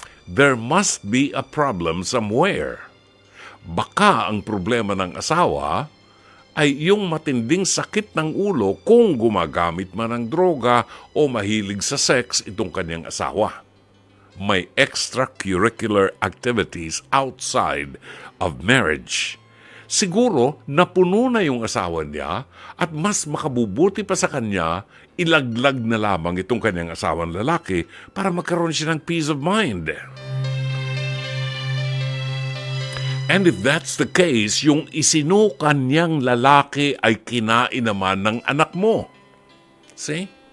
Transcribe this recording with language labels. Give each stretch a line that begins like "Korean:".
English: There must be a problem somewhere.
Filipino: Baka ang problema ng asawa ay yung matinding sakit ng ulo kung gumagamit man ng droga o mahilig sa sex itong kanyang asawa.
English: May extracurricular activities outside of marriage.
Filipino: Siguro napuno na yung asawa niya at mas makabubuti pa sa kanya, ilaglag na lamang itong kanyang asawang lalaki para magkaroon siya ng
English: peace of mind. And if that's the case,
Filipino: yung isinukan niyang lalaki ay kinain naman ng anak mo. See?